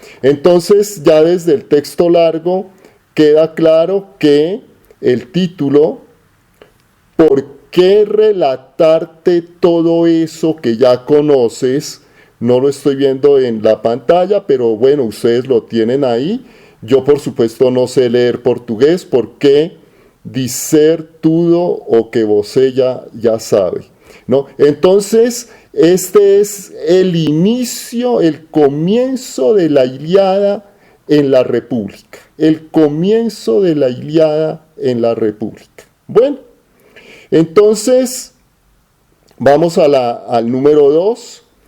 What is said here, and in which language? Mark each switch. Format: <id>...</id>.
<es>Entonces, ya desde el texto largo queda claro que el título, ¿por qué relatarte todo eso que ya conoces? No lo estoy viendo en la pantalla, pero bueno, ustedes lo tienen ahí. Yo, por supuesto, no sé leer portugués. ¿Por qué</es> <pt>dizer tudo o que você ya sabe?</pt> <es>¿No? Entonces, este es el inicio, el comienzo de la Ilíada en la República. El comienzo de la Ilíada en la República. Bueno, entonces, vamos al número 2.</es>